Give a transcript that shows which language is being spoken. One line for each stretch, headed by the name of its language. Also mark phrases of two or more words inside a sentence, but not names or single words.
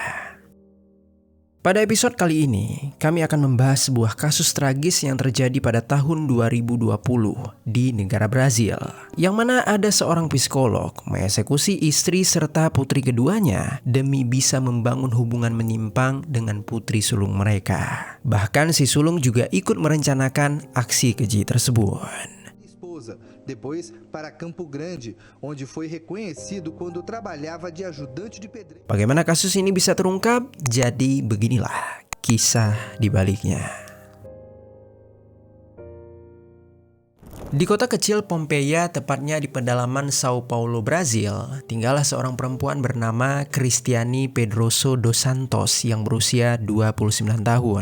Indonesian: Pada episode kali ini, kami akan membahas sebuah kasus tragis yang terjadi pada tahun 2020 di negara Brazil, yang mana ada seorang psikolog mengeksekusi istri serta putri keduanya demi bisa membangun hubungan menyimpang dengan putri sulung mereka. Bahkan si sulung juga ikut merencanakan aksi keji tersebut.
Portuguese: Depois para Campo Grande, onde foi reconhecido quando trabalhava de ajudante de pedreiro.
Indonesian: Bagaimana kasus ini bisa terungkap? Jadi beginilah kisah di baliknya. Di kota kecil Pompeia, tepatnya di pedalaman Sao Paulo, Brazil, tinggallah seorang perempuan bernama Cristiane Pedroso dos Santos yang berusia 29 tahun.